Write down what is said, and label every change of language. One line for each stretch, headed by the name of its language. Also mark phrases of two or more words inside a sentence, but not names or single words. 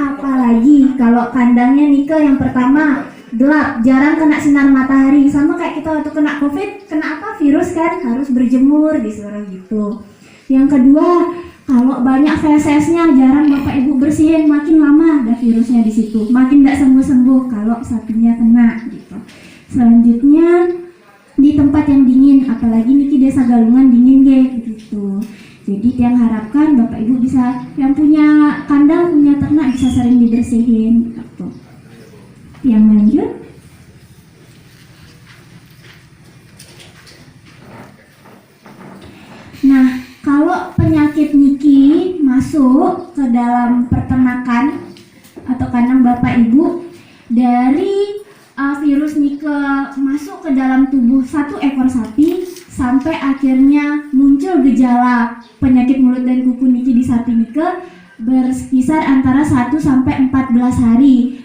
Indonesian: Apalagi kalau kandangnya niki yang pertama gelap, jarang kena sinar matahari, sama kayak kita waktu kena COVID, kena apa virus kan, harus berjemur disuruh gitu. Yang kedua, kalau banyak fesesnya, jarang Bapak Ibu bersihin, makin lama ada virusnya di situ, makin tidak sembuh-sembuh kalau sapinya kena gitu. Selanjutnya di tempat yang dingin, apalagi niki desa Galungan dingin gitu. Jadi yang harapkan Bapak Ibu bisa, yang punya kandang, punya ternak bisa sering dibersihin gitu. Yang lanjut. Nah, kalau penyakit niki masuk ke dalam peternakan atau kandang Bapak Ibu, dari virus niki masuk ke dalam tubuh satu ekor sapi sampai akhirnya muncul gejala penyakit mulut dan kuku niki di sapi niki berkisar antara 1 sampai 14 hari.